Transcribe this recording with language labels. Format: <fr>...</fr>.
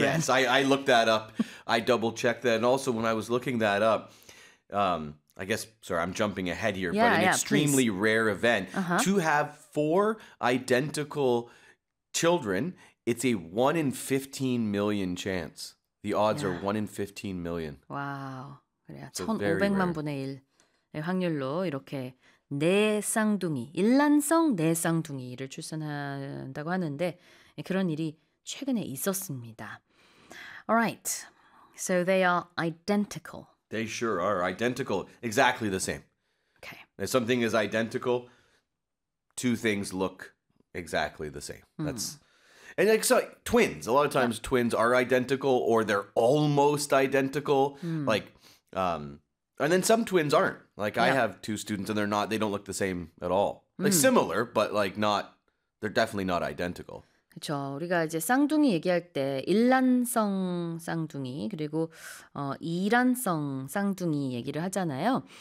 <en>Yes, I looked that up. I double-checked that. And also, when I was looking that up, I guess, sorry, I'm jumping ahead here, extremely rare event. Uh-huh. To have four identical children, it's a 1 in 15 million chance. The odds are 1 in 15 million. Wow.</en> <ko>1,500만 분의 1의 확률로 이렇게 네 쌍둥이, 일란성 네 쌍둥이를 출산한다고 하는데 그런 일이 최근에 있었습니다.</ko> <en>All right. So they are identical. They sure are identical. Exactly the same. Okay. If something is identical, two things look exactly the same. That's... And like so, twins, a lot of times twins are identical or they're almost identical. Mm. Like, and then some twins aren't. Like I have two students and they're not, they don't look the same at all. Like similar, but like not, they're definitely not identical.</en> <ko>그렇죠. 우리가 이제 쌍둥이 얘기할 때 일란성 쌍둥이 그리고 이란성 쌍둥이 얘기를 하잖아요.</ko>